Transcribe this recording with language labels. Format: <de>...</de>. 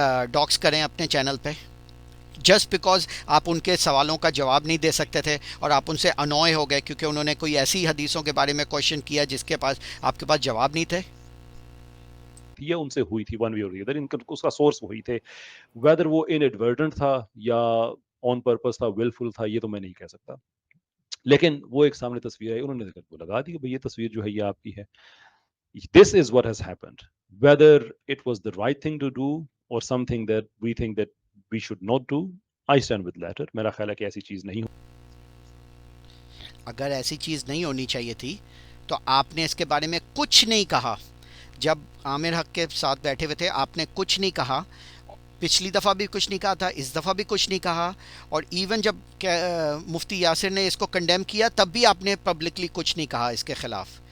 <ur>Docs کریں اپنے channel پہ, جسٹ بیکاز آپ ان کے سوالوں کا جواب نہیں دے سکتے تھے اور آپ ان سے انوائے ہو گئے کیونکہ انہوں نے کوئی ایسی حدیثوں کے بارے میں کویشچن کیا جس کے پاس آپ کے پاس جواب نہیں تھے. یہ ان سے ہوئی تھی ون وے اور دی ادر, اس کا سورس وہی تھے. ویدر وہ انیڈورٹنٹ تھا یا آن پرپز تھا, ویلفل تھا, یہ تو میں نہیں کہہ سکتا. لیکن وہ ایک سامنے تصویر ہے, انہوں نے وہ لگا دی کہ بھئی یہ تصویر جو ہے یہ آپ کی ہے.</ur> <en>This is what has happened. Whether it was the right thing to do or something that we think that we should not do, I stand with latter.</en> <ur>میرا خیال ہے کہ ایسی چیز نہیں ہو. اگر ایسی چیز نہیں ہونی چاہیے تھی تو آپ نے اس کے بارے میں کچھ نہیں کہا. جب عامر حق کے ساتھ بیٹھے ہوئے تھے آپ نے کچھ نہیں کہا, پچھلی دفعہ بھی کچھ نہیں کہا تھا, اس دفعہ بھی کچھ نہیں کہا, اور ایون جب مفتی یاسر نے اس کو کنڈیم کیا تب بھی آپ نے پبلکلی کچھ نہیں کہا اس کے خلاف.</ur>